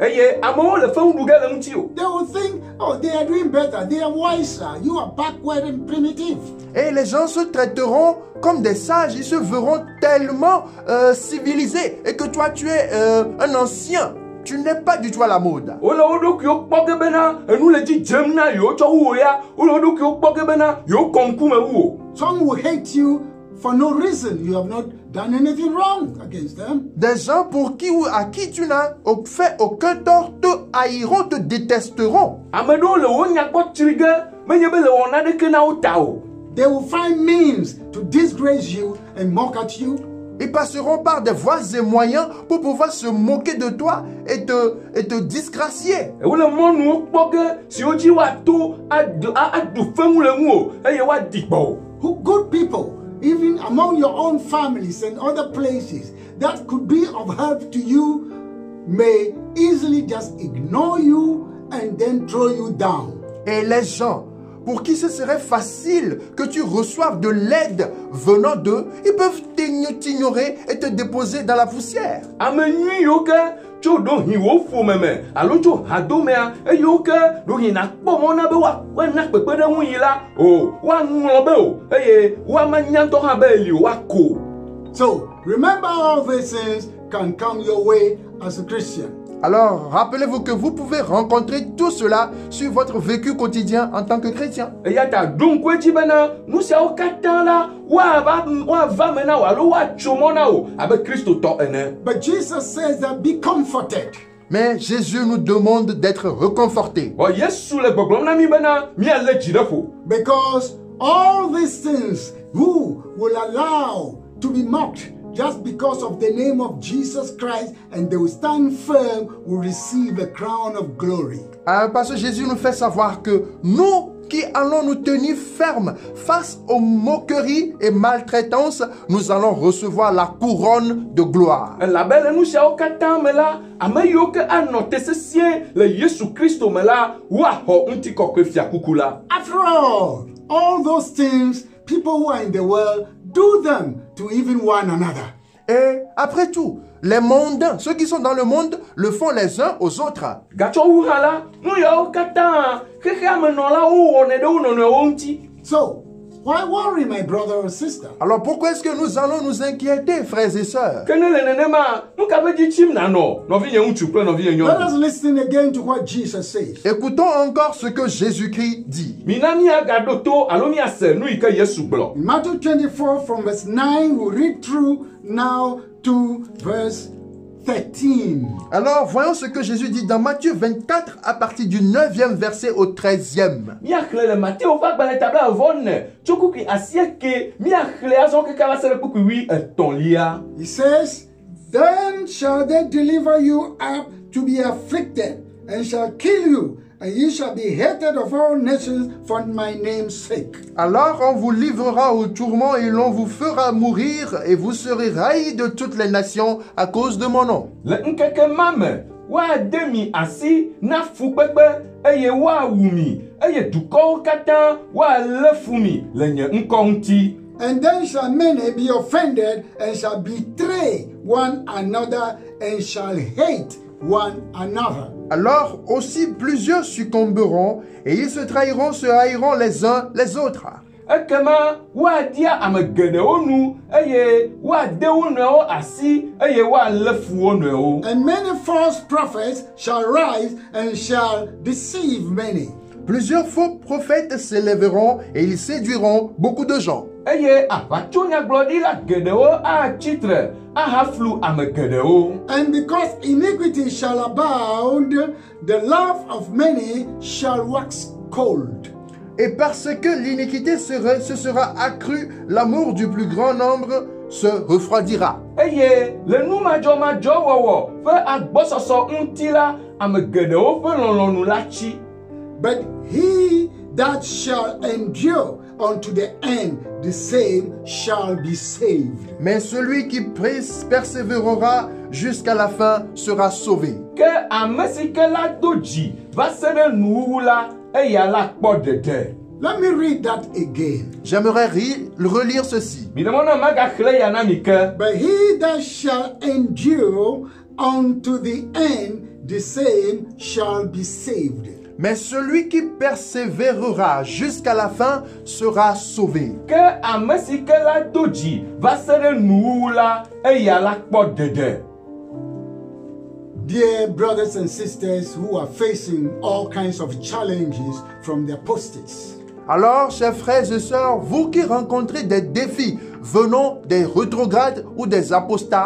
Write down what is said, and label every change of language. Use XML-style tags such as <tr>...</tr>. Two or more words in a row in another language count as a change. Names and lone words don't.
<ee>Eye amewo le feŋuɖu ge le ŋuti o.</ee> <en>They will think, oh, they are doing better, they are wiser, you are backward and primitive.</en> <fr>Et les gens se traiteront comme des sages. Ils se verront tellement civilisés. Et que toi, tu es un ancien. Tu n'es pas du tout à la mode.</fr> <ee>Wole wo ɖokuiwo kpɔ ge bena enu le dzi dzem na yewo tsɔ wu wo ya. Wole wo ɖokuiwo kpɔ ge bena yewo kɔ ŋkume wu wo.</ee> <en>Some will hate you for no reason. You have not done anything wrong against them.</en> <fr>Des gens pour qui ou à qui tu n'as fait aucun tort te haïront, te détesteront.</fr> <ee>Ame ɖewo le wo nya kpɔ tsri ge menye be le wɔna ɖeke na wo ta o.</ee> <en>They will find means to disgrace you and mock at you.</en> <fr>Ils passeront par des voies et moyens pour pouvoir se moquer de toi et te disgracier.</fr> <ee>Wole mɔnuwo kpɔ ge siwo dzi woato aɖu feŋu le ŋu o eye woaɖi gbɔ o.</ee> <en>Who good people, even among your own families and other places that could be of help to you, may easily just ignore you and then throw you down.</en> <fr>Et les gens pour qui ce serait facile que tu reçoives de l'aide venant d'eux, ils peuvent t'ignorer et te déposer dans la poussière.</fr> <ee>Ame nyui yiwo ke tso ɖo hi wo ƒome me alo tso hadomea eyiwo ke ɖo yina kpɔ mɔ na be woana kpekpeɖeŋu yi la o woaŋlɔ be o eye woamanya ŋutɔ hã be eli o woako.</ee> <en>So remember, all these things can come your way as a Christian.</en> <fr>Alors, rappelez-vous que vous pouvez rencontrer tout cela sur votre vécu quotidien en tant que chrétien.</fr> <ee>Eya ta ɖo ŋku edzi bena nu siawo katã la woava me na wo alo woatso mɔ na wo abe kristotɔ ene.</ee> <en>But Jesus says that be comforted.</en> <fr>Mais Jésus nous demande d'être réconfortés.</fr> <ee>Yesu le gbɔgblɔm na mi bena míalé dzi ɖe ƒo.</ee> <en>Because all these things, who will allow to be mocked just because of the name of Jesus Christ, and they will stand firm, will receive a crown of glory.</en> <fr>Parce que Jésus nous fait savoir que nous qui allons nous tenir fermes face aux moqueries et maltraitances, nous allons recevoir la couronne de gloire.</fr> <ee>Elabele nu siawo katã me la, ame yiwo ke anɔ te sesĩe le Yesu Kristo me la, woaxɔ ŋutikɔkɔe fiakuku la.</ee> <en>After all those things, people who are in the world do them to even one another.</en> <fr>Et après tout, les mondains, ceux qui sont dans le monde, le font les uns aux autres.</fr> <ee>Gatsɔ wu hã la, nu yawo katã xexea me nɔlawo wɔnɛ ɖe wo nɔnɔewo ŋuti.</ee> <en>So, why worry, my brother or sister?</en> <fr>Alors pourquoi est-ce que nous allons nous inquiéter, frères et sœurs?</fr> <ee>Ke ne le nenema, nu ka be dzi tsim nanɔ nɔvinye ŋutsu kple nɔvinye</ee> <en>Let</en> <ee>nyɔnu.</ee> <en>us listen again to what Jesus says.</en> <fr>Écoutons encore ce que Jésus-Christ dit.</fr> <ee>Mina míagaɖo to alo míase nu yi ke Yesu gblɔ.</ee> <en>In Matthew 24 from verse 9, we'll read through now to verse 13.</en> <fr>Alors voyons ce que Jésus dit dans Matthieu 24 à partir du 9e verset au 13e.</fr> <ee>Míaxlẽ le Matteo ƒe agbalẽ ta blaeve tso kpukpui asieke míaxlẽ azɔ keke va se ɖe kpukpui 13lia.</ee> <en>He says, then shall they deliver you up to be afflicted, and shall kill you, and ye shall be hated of all nations for my name's sake.</en> <fr>Alors on vous livrera au tourment et l'on vous fera mourir et vous serez raillis de toutes les nations à cause de mon nom.</fr> <ee>Le ŋkeke ma me woade mi asi na fukpekpe eye woawu mi eye dukɔwo katã woalé fu mi le nye ŋkɔ ŋuti.</ee> <en>And then shall many be offended, and shall betray one another, and shall hate one another.</en> <fr>Alors aussi plusieurs succomberont et ils se trahiront, se haïront les uns les autres.</fr> <ee>Ekema woadia ame geɖewo nu eye woade wo nɔewo asi eye woalé fu wo nɔewo.</ee> <en>And many false prophets shall rise and shall deceive many.</en> <fr>Plusieurs faux prophètes s'élèveront et ils séduiront beaucoup de gens.</fr> <ee>Eye aʋatsonyagblɔɖila geɖewo atsitre ahaflu ame geɖewo.</ee> <en>And because iniquity shall abound, the love of many shall wax cold.</en> <fr>Et parce que l'iniquité se sera accrue, l'amour du plus grand nombre se refroidira.</fr> <ee>Eye le nu madzɔmadzɔwɔwɔ ƒe agbɔsɔsɔ ŋuti la, ame geɖewo ƒe lɔlɔ̃nu la tsi.</ee> <en>But he that shall endure unto the end, the same shall be saved.</en> <fr>Mais celui qui persévérera jusqu'à la fin sera sauvé.</fr> <ee>Ke ame si ke la do dzi va se ɖe nuwuwu la, eya la kpɔ ɖeɖe.</ee> <en>Let me read that again.</en> <fr>J'aimerais relire ceci.</fr> <ee>Midemɔna magaxlẽ ya na mi ke.</ee> <en>But he that shall endure unto the end, the same shall be saved.</en> <fr>Mais celui qui persévérera jusqu'à la fin sera sauvé.</fr> <ee>Ke ame si ke la do dzi va se ɖe nuwuwu la, eya la kpɔ ɖeɖe.</ee> <en>Dear brothers and sisters who are facing all kinds of challenges from the apostates,</en> <fr>Alors, chers frères et sœurs, vous qui rencontrez des défis venant des rétrogrades ou des apostats,</fr>